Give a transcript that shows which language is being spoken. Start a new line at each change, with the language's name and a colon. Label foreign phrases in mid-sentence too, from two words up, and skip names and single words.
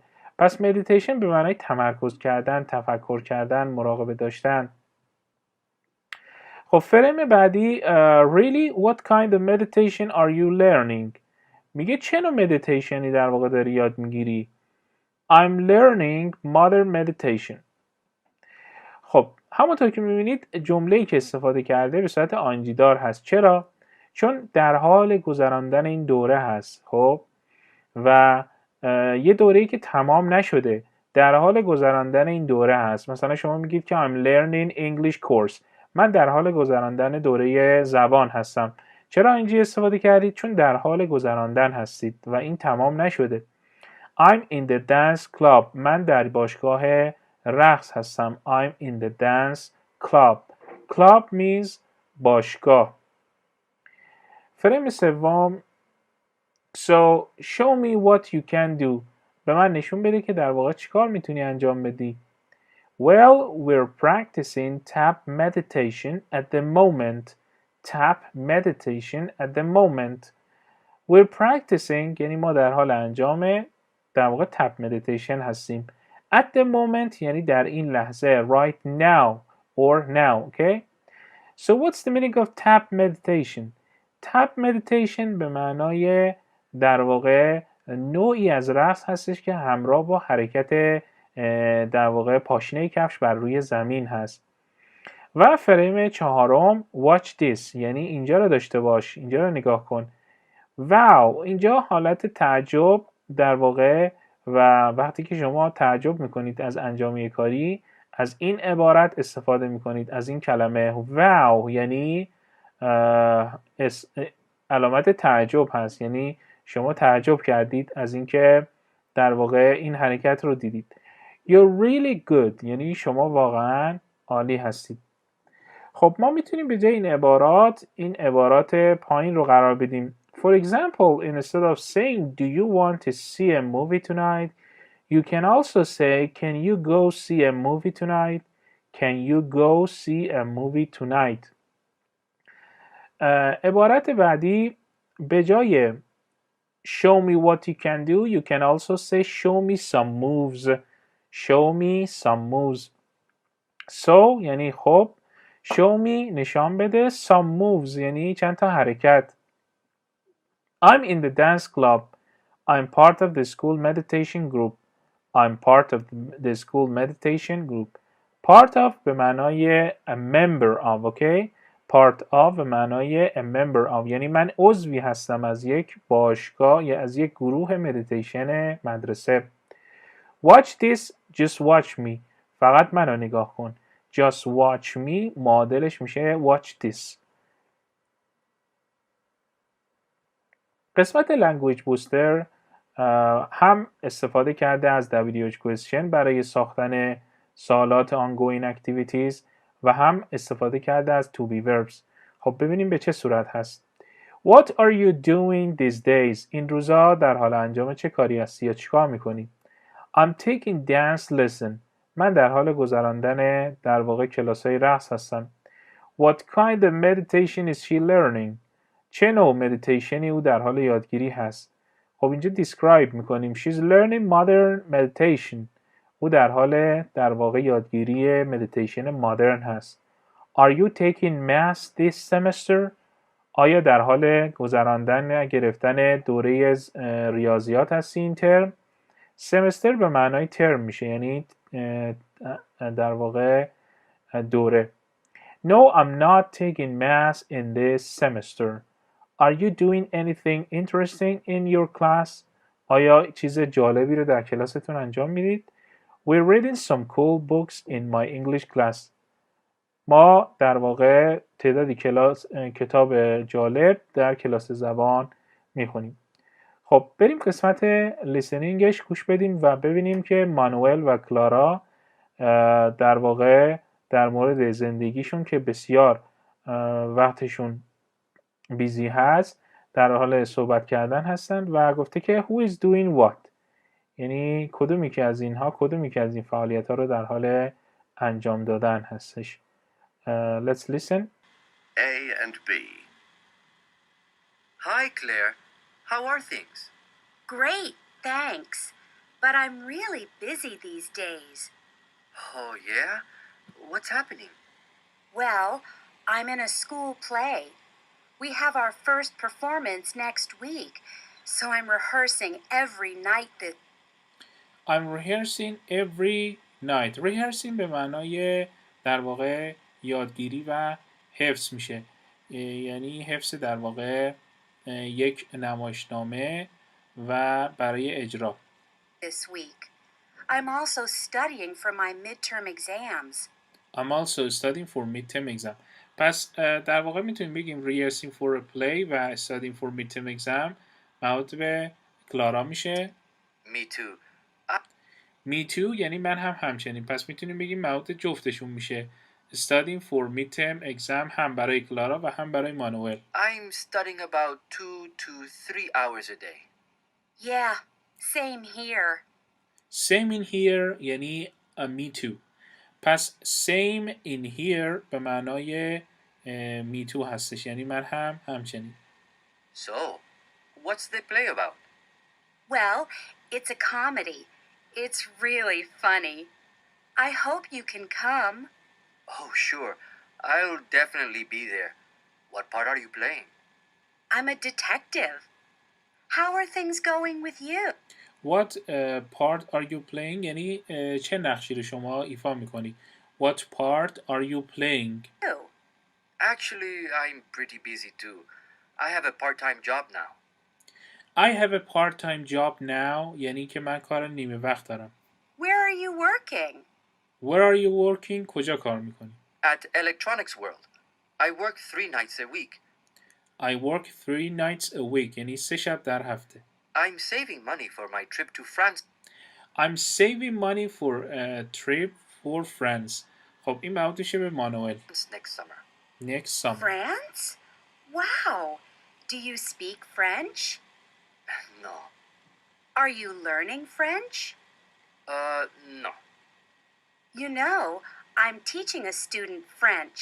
Persian: پس meditation به معنای تمرکز کردن، تفکر کردن، مراقبه داشتن. خب فریم بعدی
English: really what kind of meditation are you learning؟
Persian: میگه چه نوع مدیتیشنی در واقع داری یاد میگیری؟
English: I'm learning modern meditation.
Persian: خب همونطور که میبینید جمله‌ای که استفاده کرده به صورت آنجی دار هست. چرا؟ چون در حال گذراندن این دوره هست. خب و یه دوره‌ای که تمام نشده، در حال گذراندن این دوره هست. مثلا شما میگید که
English: I'm learning English course.
Persian: من در حال گذراندن دوره زبان هستم. چرا اینجا استفاده کردید؟ چون در حال گذراندن هستید و این تمام نشده.
English: I'm in the dance club.
Persian: من در باشگاه رقص هستم.
English: I'm in the dance club. club means باشگاه.
Persian: فریم سوم
English: So show me what you can do.
Persian: به من نشون بده که در واقع چیکار میتونی انجام بدی.
English: Well, we're practicing tap meditation at the moment. Tap meditation at the moment. We're practicing
Persian: یعنی ما در حال انجام در واقع
English: tap meditation
Persian: هستیم.
English: At the moment
Persian: یعنی در این لحظه.
English: Right now or now. Okay? So what's the meaning of tap meditation? Tap meditation
Persian: به معنای در واقع نوعی از رقص هستش که همراه با حرکت در واقع پاشنه کفش بر روی زمین هست. و فریم چهارم
English: watch this
Persian: یعنی اینجا رو داشته باش، اینجا رو نگاه کن. واو، اینجا حالت تعجب در واقع و وقتی که شما تعجب میکنید از انجام یک کاری از این عبارت استفاده میکنید، از این کلمه واو یعنی علامت تعجب هست، یعنی شما تعجب کردید از اینکه در واقع این حرکت رو دیدید.
English: You're really good
Persian: یعنی شما واقعا عالی هستید. خب ما میتونیم به جای این عبارات پایین رو قرار بدیم.
English: For example, instead of saying do you want to see a movie tonight, you can also say can you go see a movie tonight? Can you go see a movie tonight?
Persian: عبارت بعدی به جای
English: show me what you can do, you can also say show me some moves. Show me some moves. So
Persian: یعنی خب
English: show me
Persian: نشان بده
English: some moves
Persian: یعنی چند تا حرکت.
English: I'm in the dance club. I'm part of the school meditation group. I'm part of the school meditation group. Part of
Persian: به معنای
English: a member of, okay? Part of
Persian: به معنای
English: a member of
Persian: یعنی من عضوی هستم از یک باشگاه یا از یک گروه مدیتیشن مدرسه.
English: Watch this, just watch me.
Persian: فقط منو نگاه کن.
English: Just watch me
Persian: معادلش میشه
English: watch this.
Persian: قسمت
English: language booster
Persian: هم استفاده کرده از
English: WH question
Persian: برای ساختن سوالات
English: ongoing activities
Persian: و هم استفاده کرده از
English: to be verbs.
Persian: خب ببینیم به چه صورت هست.
English: What are you doing these days?
Persian: این روزا در حال انجام چه کاری هستی یا چیکار میکنی؟
English: I'm taking dance lesson.
Persian: من در حال گذراندن در واقع کلاس‌های رقص هستم.
English: What kind of meditation is she learning?
Persian: چه نوع مدیتیشنی او در حال یادگیری هست؟ خب اینجا describe میکنیم.
English: She's learning modern meditation.
Persian: او در حال در واقع یادگیری مدیتیشن مدرن هست.
English: Are you taking math this semester?
Persian: آیا در حال گرفتن دوره ریاضیات هستی این ترم؟ سمستر به معنای ترم میشه یعنی در واقع دوره.
English: No, I'm not taking math in this semester. Are you doing anything interesting in your class?
Persian: آیا چیز جالبی رو در کلاستون انجام میدید؟
English: We're reading some cool books in my English class.
Persian: ما در واقع تعدادی کتاب جالب در کلاس زبان میخونیم. خب بریم قسمت لیسنینگش گوش بدیم و ببینیم که مانوئل و کلارا در واقع در مورد زندگیشون که بسیار وقتشون بیزی هست در حال صحبت کردن هستند و گفته که
English: who is doing what
Persian: یعنی کدومی که از این فعالیت ها رو در حال انجام دادن هستش.
English: Let's listen. A and B. Hi, Claire. How are things? Great, thanks. But I'm really busy these days. Oh, yeah? What's happening? Well, I'm in a school play. We have our first performance next week, so I'm rehearsing every night that... I'm rehearsing every night.
Persian: Rehearsing به معنای در واقع یادگیری و حفظ میشه. یعنی حفظ در واقع یک نمایشنامه و برای اجرا.
English: This week. I'm also studying for my midterm exams. I'm also studying for midterm exam.
Persian: پس در واقع میتونیم بگیم
English: rehearsing for a play
Persian: و
English: studying for midterm exam
Persian: مربوط به کلارا میشه.
English: Me too. Me too
Persian: یعنی من هم همچنین. پس میتونیم بگیم مربوط جفتشون میشه.
English: Studying for midterm exam
Persian: هم برای کلارا و هم برای مانوئل.
English: I'm studying about 2 to 3 hours a day. Yeah, same here. Same in here یعنی me too.
Persian: پس
English: same in here
Persian: به معنای
English: me too
Persian: هستش، یعنی من هم همچنین.
English: So, what's the play about? Well, it's a comedy. It's really funny. I hope you can come. Oh, sure. I'll definitely be there. What part are you playing? I'm a detective. How are things going with you? What part are you playing
Persian: یعنی چه نقشی رو شما ایفا میکنی.
English: What part are you playing? Actually, I'm pretty busy too. I have a part-time job now. I have a part-time job now
Persian: یعنی که من کار نیمه وقت دارم.
English: Where are you working? Where are you working؟
Persian: کجا کار میکنی؟
English: At Electronics World. I work 3 nights a week. I work 3 nights a week
Persian: یعنی 3 شب در هفته.
English: I'm saving money for my trip to France. I'm saving money for a trip for France.
Persian: خب این مربوط میشه به مانوئل.
English: Next summer. Next summer. France? Wow. Do you speak French? No. Are you learning French? No. You know, I'm teaching a student French.